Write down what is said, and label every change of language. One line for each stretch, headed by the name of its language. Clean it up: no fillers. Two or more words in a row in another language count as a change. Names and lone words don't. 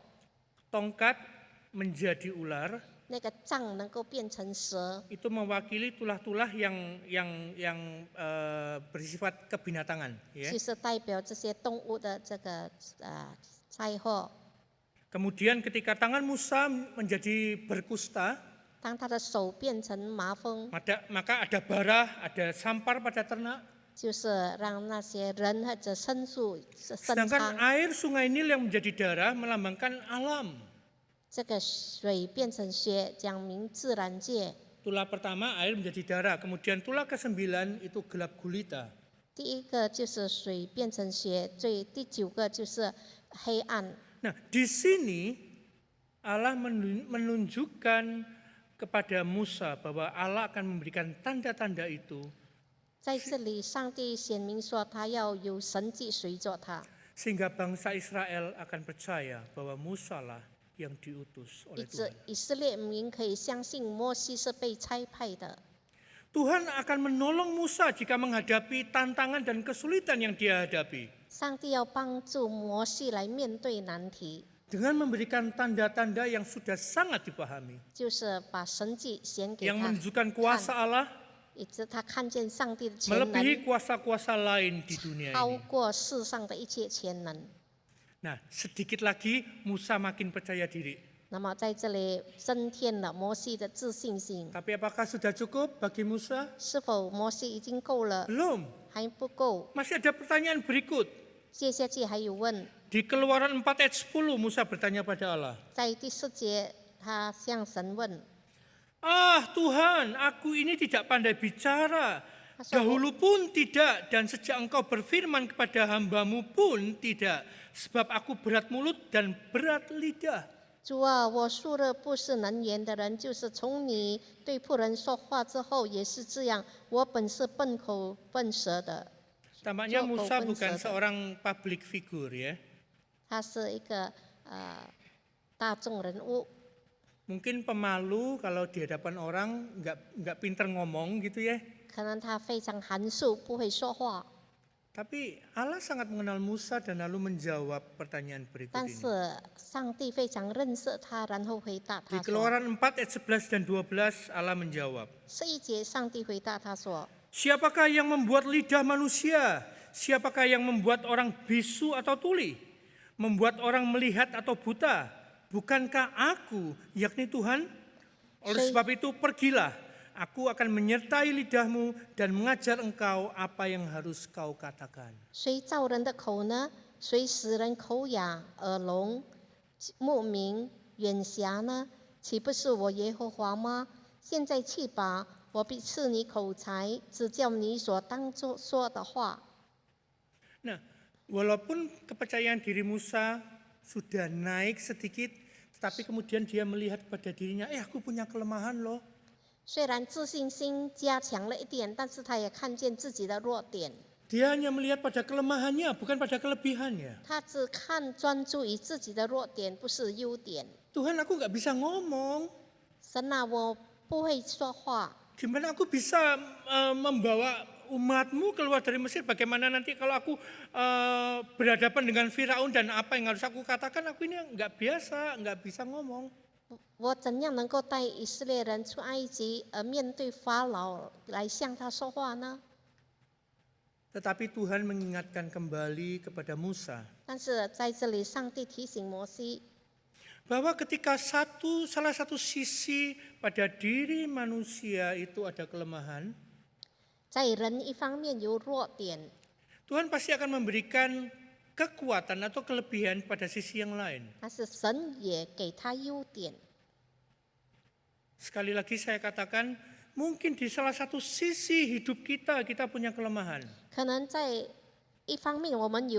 Indonesian: Tongkat menjadi ular,
Chinese: 那个杖能够变成蛇，
Indonesian: itu mewakili tulah-tulah yang bersifat kebinatangan. Ya.
Chinese: 就是代表这些动物的这个灾祸。
Indonesian: Kemudian ketika tangan Musa menjadi berkusta,
Chinese: 当他的手变成麻风，
Indonesian: maka ada barah, ada sampar pada ternak.
Chinese: 就是让那些人或者牲畜生
Indonesian: Sedangkan
Chinese: 疮。
Indonesian: air sungai Nil yang menjadi darah melambangkan alam.
Chinese: 这个水变成血，讲明自然界。
Indonesian: Tulah pertama air menjadi darah, kemudian tulah ke-9 itu gelap gulita.
Chinese: 第一个就是水变成血，第9个就是黑暗。
Indonesian: Nah, di sini Allah menunjukkan kepada Musa bahwa Allah akan memberikan tanda-tanda itu
Chinese: 在这里，上帝显明说，他要有神迹随着他，
Indonesian: sehingga bangsa Israel akan percaya bahwa Musa lah yang diutus
Chinese: 以
Indonesian: oleh
Chinese: 致
Indonesian: Tuhan.
Chinese: 以色列民可以相信摩西是被差派的。
Indonesian: Tuhan akan menolong Musa jika menghadapi tantangan dan kesulitan yang dia hadapi
Chinese: 上帝要帮助摩西来面对难题，
Indonesian: dengan memberikan tanda-tanda yang sudah sangat dipahami,
Chinese: 就是把神迹显给
Indonesian: yang
Chinese: 他，
Indonesian: menunjukkan kuasa Allah
Chinese: 以致他看见上帝的全能
Indonesian: melebihi kuasa-kuasa lain di dunia
Chinese: 超
Indonesian: ini.
Chinese: 过世上的一切全能。
Indonesian: Nah, sedikit lagi Musa makin percaya diri.
Chinese: 那么在这里增添了摩西的自信心。
Indonesian: Tapi apakah sudah cukup bagi Musa?
Chinese: 是否摩西已经够了？
Indonesian: Belum.
Chinese: 还不够。
Indonesian: Masih ada pertanyaan berikut.
Chinese: 接下去还有问，
Indonesian: Di Keluaran 4 ayat 10 Musa bertanya pada Allah.
Chinese: 在第4节，他向神问，
Indonesian: Ah Tuhan, aku ini tidak pandai bicara. Masa Dahulu pun tidak, dan sejak engkau berfirman kepada hambamu pun tidak. Sebab aku berat mulut dan berat lidah.
Chinese: 主啊，我素日不是能言的人，就是从你对仆人说话之后也是这样。我本是笨口笨舌的。
Indonesian: Tampaknya Cukup Musa benar. bukan seorang
English: public figure
Indonesian: ya.
Chinese: 他是一个大众人物，
Indonesian: Mungkin pemalu kalau di hadapan orang nggak pinter ngomong gitu ya.
Chinese: 可能他非常含蓄，不会说话。
Indonesian: Tapi Allah sangat mengenal Musa dan lalu menjawab pertanyaan berikut
Chinese: 但
Indonesian: ini.
Chinese: 是上帝非常认识他，然后回答
Indonesian: Di
Chinese: 他说
Indonesian: Keluaran 4 ayat 11 dan 12 Allah menjawab.
Chinese: ：11 节，上帝回答他说。
Indonesian: Siapakah yang membuat lidah manusia? Siapakah yang membuat orang bisu atau tuli? Membuat orang melihat atau buta? Bukankah aku, yakni Tuhan? Oleh sebab itu pergilah. Aku akan menyertai lidahmu dan mengajar engkau apa yang harus kau katakan.
Chinese: 谁造人的口呢？谁使人口哑、耳聋、目明、眼瞎呢？岂不是我耶和华吗？现在去吧，我必赐你口才，指教你所当作说的话。
Indonesian: Nah, walaupun kepercayaan diri Musa sudah naik sedikit, tetapi kemudian dia melihat pada dirinya, aku punya kelemahan loh.
Chinese: 虽然自信心加强了一点，但是他也看见自己的弱点。
Indonesian: Dia hanya melihat pada kelemahannya, bukan pada kelebihannya.
Chinese: 他只专注于自己的弱点，不是优点。
Indonesian: Tuhan, aku nggak bisa ngomong.
Chinese: 神啊，我不会说话，
Indonesian: Gimana aku bisa membawa umatmu keluar dari Mesir? Bagaimana nanti kalau aku berhadapan dengan Firaun dan apa yang harus aku katakan? Aku ini nggak biasa, nggak bisa ngomong.
Chinese: 我怎样能够带以色列人出埃及，而面对法老来向他说话呢？
Indonesian: Tetapi Tuhan mengingatkan kembali kepada Musa
Chinese: 但是在这里，上帝提醒摩西，
Indonesian: bahwa ketika salah satu sisi pada diri manusia itu ada kelemahan,
Chinese: 在人一方面有弱点，
Indonesian: Tuhan pasti akan memberikan kekuatan atau kelebihan pada sisi yang lain.
Chinese: 但是神也给他优点。
Indonesian: Sekali lagi saya katakan, mungkin di salah satu sisi hidup kita punya kelemahan.